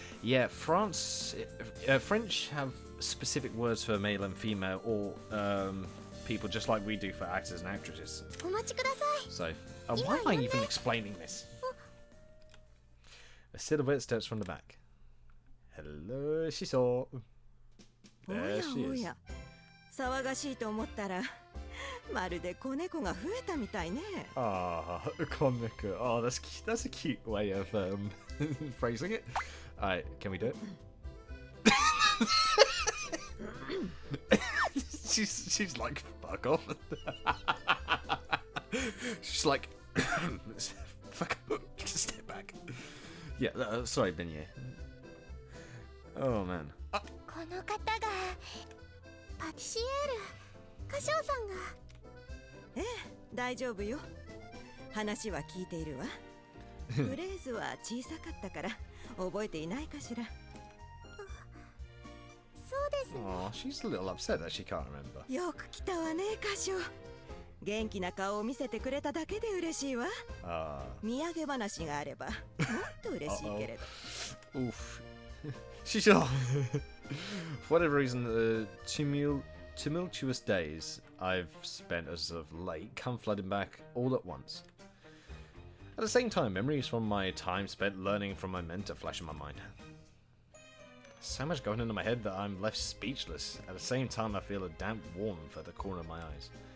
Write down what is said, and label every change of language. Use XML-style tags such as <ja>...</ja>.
<en>Yeah, French have specific words for male and female, or people just like we do for actors and actresses.</en> <ja>お待ちください。</ja> <en>So, why am I even explaining this? A silhouette steps from the back. Hello, Shiso. There she is.</en> <ja>騒がしいと思ったらまるで子猫が増えたみたいね。 Ah, koneko.</ja> <en>Oh, that's a cute way of phrasing it. Alright, can we do it? she's like, fuck off. She's like, fuck off. Just step back. Yeah, sorry, Beignet. Oh man.</en> <ja>この方がパティシエール歌唱さんが。ええ、大丈夫よ。話は聞いているわ。フレーズは小さかったから覚えていないかしら。そうですね。</ja> <en>Oh, she's a little upset that she can't remember.</en> <ja>よく来たわね、歌唱。元気な顔を見せてくれただけで嬉しいわ。土産話があればもっと嬉しいけれど。</ja> <en>Oof. Shisha. For whatever reason, the tumultuous days I've spent as of late come flooding back all at once. At the same time, memories from my time spent learning from my mentor flash in my mind. So much going into my head that I'm left speechless. At the same time, I feel a damp warmth at the corner of my eyes.</en>